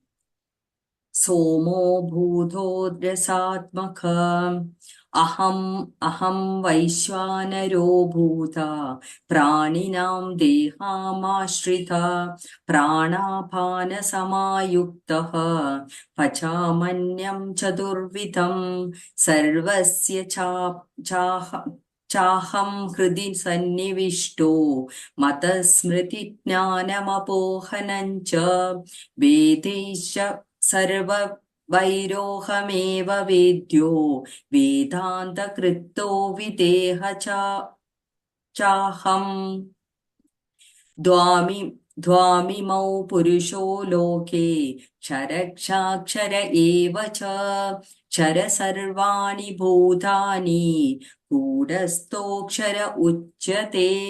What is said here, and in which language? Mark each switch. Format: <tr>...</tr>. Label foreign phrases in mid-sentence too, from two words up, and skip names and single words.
<sa>സോമോ ഭൂതോ രസാത്മകം അഹം വൈശ്വാനരോ ഭൂത പ്രാണിനാം ദേഹാമാശ്രിത പ്രാണാപാനസമായുക്തഃ പചാമന്യം ചതുർവിധം സർവസ്യ ചാഹം ഹൃദി സന്നിവിഷ്ടോ മതസ്മൃതിജ്ഞാനമപോഹനം ച വേദൈശ്ച സർവവൈരോഹമേവ വേദ്യോ വേദാന്തകൃത്തോ വിദേഹ ചാഹം ദ്വാമിമൗ പുരുഷോ ലോകേ ക്ഷരക്ഷാക്ഷര ഏവ ച ക്ഷര സർവാണി ഭൂതാനി കൂടസ്ഥോക്ഷര ഉച്യത്തെ.</sa>